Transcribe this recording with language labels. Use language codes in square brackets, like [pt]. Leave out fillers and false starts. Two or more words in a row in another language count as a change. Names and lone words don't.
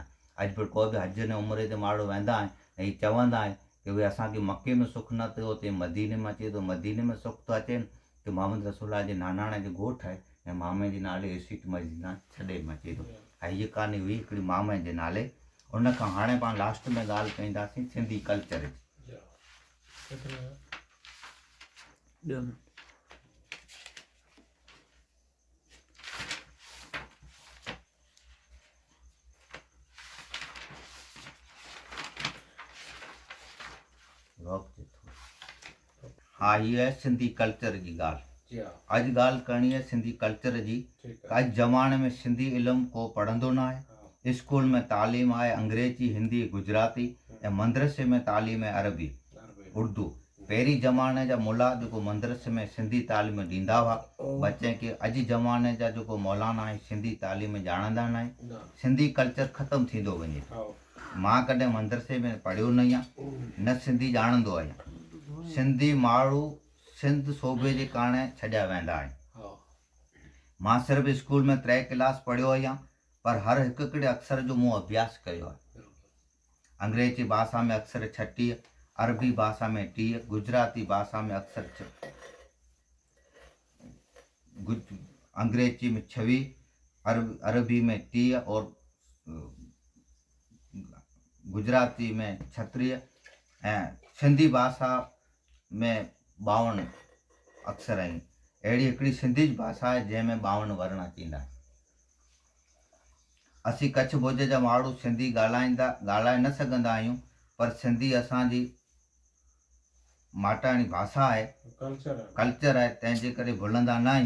[sd] अॼु बि कोई बि हज न उमिरे ते माण्हू वेंदा आहिनि ऐं हीअ चवंदा आहिनि कि भई असांखे मके में सुखु न थियो, हुते मदीने में अचे थो, मदीने में सुखु थो अचे। कि मोहम्मद रसूल जे नानाणे जो ॻोठु आहे ऐं मामे जे नाले स्वीट मदीना छॾे में अचे थो। ऐं हीअ कहानी हुई हिकिड़ी मामे जे नाले। उन खां हाणे पाण लास्ट में ॻाल्हि कंदासीं सिंधी कल्चर जी। [hi] कितने हैं? 2 मिनट। [sd] हा, हीअ आहे सिंधी कल्चर जी ॻाल्हि। [hi] जी हाँ, [sd] अॼु ॻाल्हि करणी आहे सिंधी कल्चर जी। [hi] ठीक है। [sd] अॼु ज़माने में सिंधी इल्मु को पढ़ंदो न आहे। [hi] हाँ, [sd] स्कूल में तालीम आहे अंग्रेजी, हिंदी, गुजराती, ऐं मदरसे में तालीम आहे अरबी, अरबी। उर्दू। पहिरीं ज़माने जा मुला जेको मदरसे में सिंधी तालीम ॾींदा हुआ, बच्चे खे अॼु ज़माने जा जेको मौलाना आहिनि सिंधी तालीम ॼाणंदा न आहिनि। ना, सिंधी कल्चर ख़तमु थींदो वञे। [hi] हाँ, [sd] मां कॾहिं मदरसे में पढ़ियो न आहियां, न सिंधी ॼाणंदो आहियां। सिंधी माण्हू सिंध सूबे जे काणे छॾिया वेंदा आहिनि। [hi] हाँ, [sd] मां सिर्फ़ु स्कूल में 3 क्लास पढ़ियो आहियां, पर हर हिकु हिकिड़े अक्षर जो मूं अभ्यास कयो आहे। [hi] बिल्कुल। अंग्रेजी भाषा में अक्षर 36, अरबी भाषा में 30, गुजराती भाषा में अक्षर अंग्रेजी में 26, अरबी में 30 और गुजराती में 36, [sd] ऐं सिंधी भाषा में 52 अक्षर आहिनि। अहिड़ी हिकिड़ी सिंधी भाषा आहे जंहिंमें 52 वर्ण थींदा आहिनि। असीं कच्छ भुज जा माण्हू सिंधी ॻाल्हाए न सघंदा आहियूं, पर सिंधी असांजी माटाणी भाषा आहे, कल्चर आहे, तंहिंजे करे भुलंदा न आहियूं।